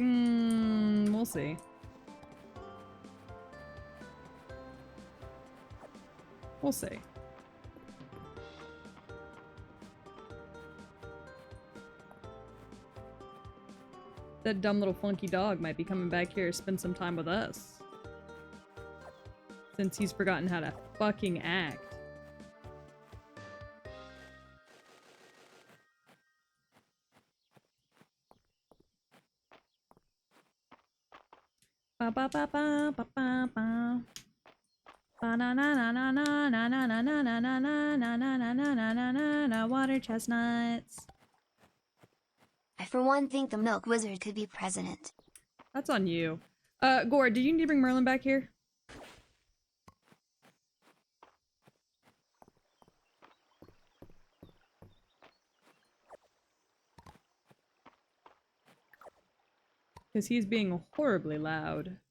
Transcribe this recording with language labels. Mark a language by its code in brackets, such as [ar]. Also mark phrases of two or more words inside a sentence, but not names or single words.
[en] We'll see. We'll see. That dumb little funky dog might be coming back here to spend some time with us. Since he's forgotten how to fucking act. Ba ba ba ba ba ba ba. Ba na na na na na na na na na na na na na na na na na na na water chestnuts. I for one think the Milk Wizard could be president. That's on you. Gore, do you need to bring Merlin back here? Because he's being horribly loud.